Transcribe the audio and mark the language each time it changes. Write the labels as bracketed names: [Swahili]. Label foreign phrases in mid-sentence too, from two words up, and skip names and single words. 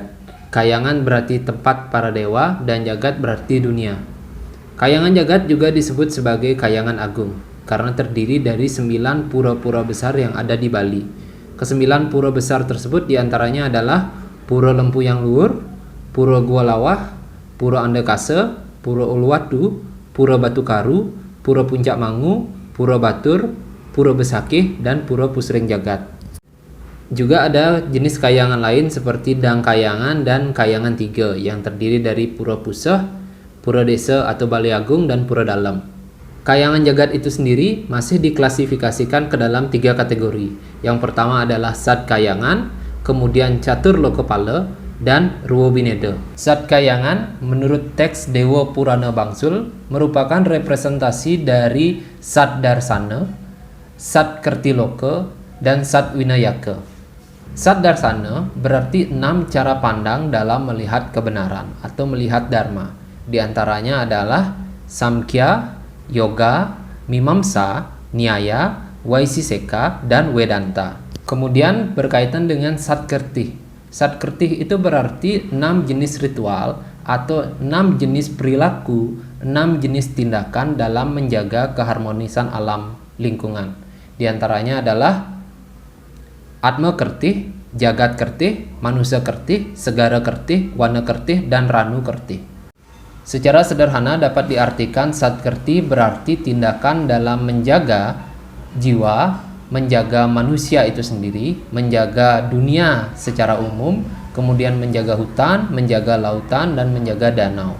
[Indonesian] Kahyangan berarti tempat para dewa dan Jagat berarti dunia. Kahyangan Jagat juga disebut sebagai Kahyangan Agung karena terdiri dari 9 pura-pura besar yang ada di Bali. Kesembilan pura besar tersebut diantaranya adalah Pura Lempu yang Luhur, Pura Gua Lawah, Pura Andekase, Pura Uluwatu, Pura Batu Karu, Pura Puncak Mangu, Pura Batur, Pura Besakih, dan Pura Pusring Jagat. Juga ada jenis kahyangan lain seperti Dang Kahyangan dan Kahyangan Tiga yang terdiri dari Pura Puseh, Pura Desa atau Balai Agung, dan Pura Dalam. Kahyangan Jagat itu sendiri masih diklasifikasikan ke dalam 3 kategori. Yang pertama adalah Sat Kahyangan, kemudian Catur Lokapala, dan Ruwo Bineda. Sat Kahyangan menurut teks Dewa Purana Bangsul merupakan representasi dari Sat Darsana, Sat Kertiloka, dan Sat Winayaka. Sat Darsana berarti 6 cara pandang dalam melihat kebenaran atau melihat dharma. Di antaranya adalah Samkhya, Yoga, Mimamsa, Nyaya, Vaisesika, dan Vedanta. Kemudian berkaitan dengan Sat Kertih. Sat Kertih itu berarti 6 jenis ritual atau 6 jenis perilaku, 6 jenis tindakan dalam menjaga keharmonisan alam lingkungan. Di antaranya adalah Atma Kertih, Jagat Kertih, Manusia Kertih, Segara Kertih, Wana Kertih, dan Ranu Kertih. Secara sederhana dapat diartikan Sat Kertih berarti tindakan dalam menjaga jiwa, menjaga manusia itu sendiri, menjaga dunia secara umum, kemudian menjaga hutan, menjaga lautan, dan menjaga danau.